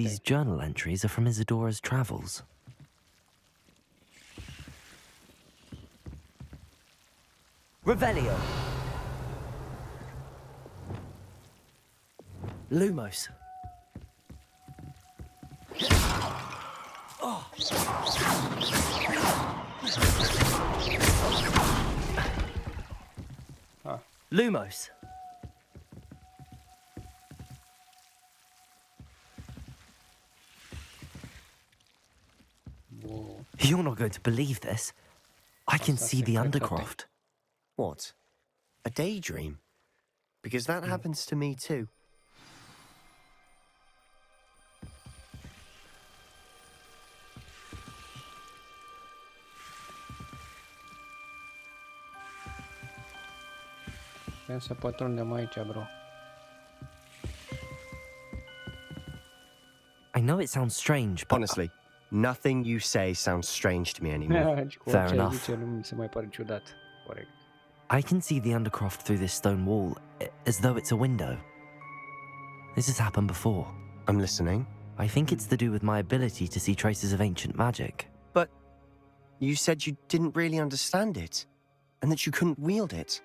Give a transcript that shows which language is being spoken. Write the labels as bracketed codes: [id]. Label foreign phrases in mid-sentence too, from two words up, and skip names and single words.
[en] these journal entries are from Isadora's travels. Revelio! Lumos! Ah. Lumos! Wow. You're not going to believe this. I can see the Undercroft. What? A daydream? Because that happens to me too. [ro] Vrem să pătrundem aici, bro. [en] I know it sounds strange, but Honestly, nothing you say sounds strange to me anymore. [ro] Cu [en] Fair [ro] orice [en] enough. [ro] zice, nu mi se mai pare ciudat. Corect. [en] I can see the Undercroft through this stone wall, as though it's a window. This has happened before. I'm listening. I think it's to do with my ability to see traces of ancient magic. But you said you didn't really understand it, and that you couldn't wield it.